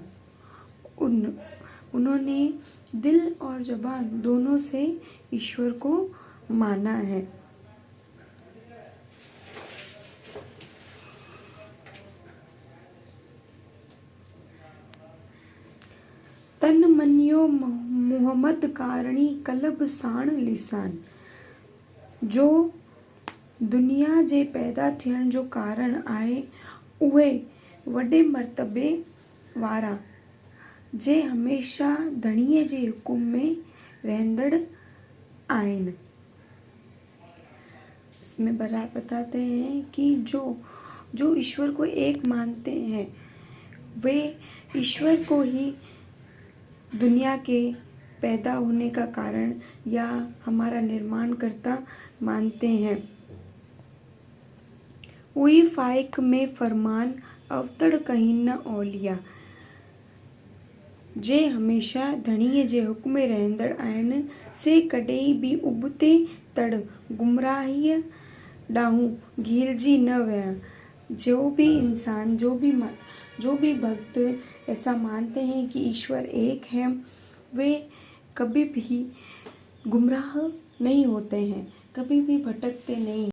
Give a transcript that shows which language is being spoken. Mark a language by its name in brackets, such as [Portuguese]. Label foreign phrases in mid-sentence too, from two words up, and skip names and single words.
[Hindi] उन्होंने दिल और जबान दोनों से ईश्वर को माना है। [Sindhi] तन मनियो मोहम्मद कारणी कलब साण लिसान। जो दुनिया जे पैदा थियण जो कारण आहे, उहे वॾे मर्तबे वारा जे हमेशा धणीअ जे हुकुम में रहंदड़ आहिनि। [Hindi] इसमें बताते हैं कि जो ईश्वर को एक मानते हैं, वे ईश्वर को ही दुनिया के पैदा होने का कारण या हमारा निर्माणकर्ता मानते हैं। [Sindhi] उई फाइक में फरमान अवतड़ कहीं न ओलिया। जे हमेशा धणीअ जे हुक्म में रहंदड़ आहिनि, से कॾहिं बि उबते तड़ गुमराहीअ ॾांहुं घिरजी न विया। [Hindi] जो भी इंसान, जो भी भक्त ऐसा मानते हैं कि ईश्वर एक है, वे कभी भी गुमराह नहीं होते हैं, कभी भी भटकते नहीं।